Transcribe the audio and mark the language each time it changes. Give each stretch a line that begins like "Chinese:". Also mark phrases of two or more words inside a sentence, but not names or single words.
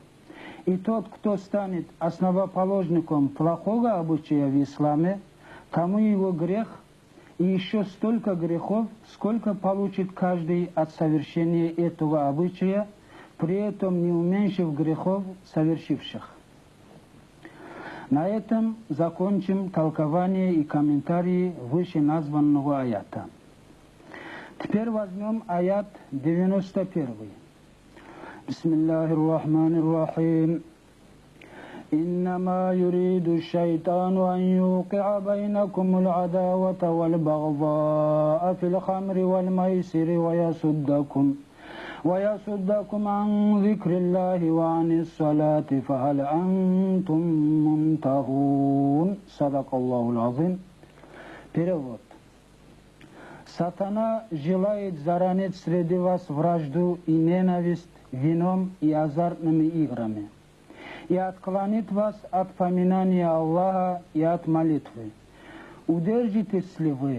Russian: И тот, кто станет основоположником плохого обычая в исламе, тому его грех, и еще столько грехов, сколько получит каждый от совершения этого обычая, при этом не уменьшив грехов совершивших. На этом закончим толкование и комментарии вышеназванного аята. Теперь возьмем аят 91.
Arabic: بسم الله الرحمن الرحيم. إنما يريد الشيطان أن يوقع بينكم العداوة والبغضاء في الخمر والميسر ويصدكم عن ذكر الله وعن الصلاة فهل أنتم منتهون. صدق الله العظيم.
Russian: Перевод. Сатана желает заронить среди вас вражду и ненависть вином и азартными играми, и отклонит вас от поминания Аллаха и от молитвы. Удержитесь ли вы?